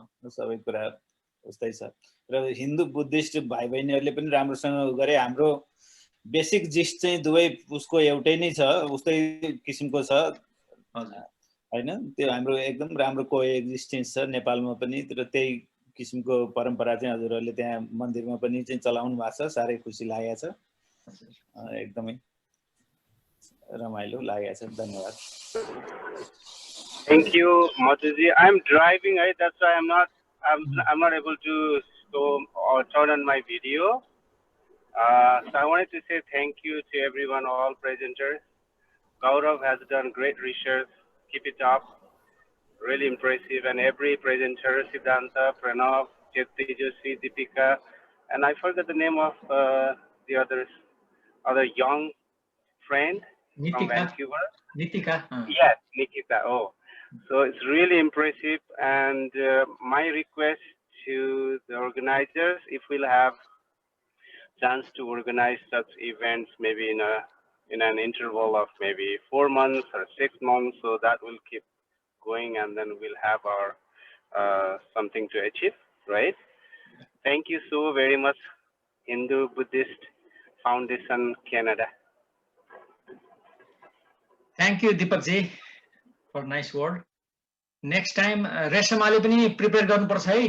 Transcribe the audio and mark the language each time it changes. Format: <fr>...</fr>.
<ne>सबै कुरा उस्तै छ र हिन्दू बुद्धिस्ट भाइ बहिनीहरूले पनि राम्रोसँग गरे हाम्रो बेसिक जिस्ट चाहिँ दुवै उसको एउटै नै छ उस्तै किसिमको छ होइन त्यो हाम्रो एकदम राम्रो को एक्जिस्टेन्स छ नेपालमा पनि र त्यही किसिमको परम्परा चाहिँ हजुरहरूले त्यहाँ मन्दिरमा पनि चाहिँ चलाउनु भएको छ साह्रै खुसी लागेको छ एकदमै रमाइलो लागेको छ धन्यवाद</ne> <en>Thank you, Madhuji. I'm driving, right? That's why I'm not able to turn on my video. So I wanted to say thank you to everyone, all presenters. Gaurav has done great research, keep it up. Really impressive. And every presenter, Siddhanta, Pranav, Tejasvi, Deepika, and I forgot the name of the other young friend from Vancouver. Nitika. Yes, Nikita. Oh, so it's really impressive. And my request to the organizers, if we'll have chance to organize such events, maybe in an interval of maybe 4 months or 6 months, so that will keep going, and then we'll have our something to achieve, right? Thank you so very much, Hindu Buddhist Foundation Canada. Thank you, Deepak ji, for nice word. Next time,</en> <ne>रेशमाले पनि prepare गर्नुपर्छ है.</ne>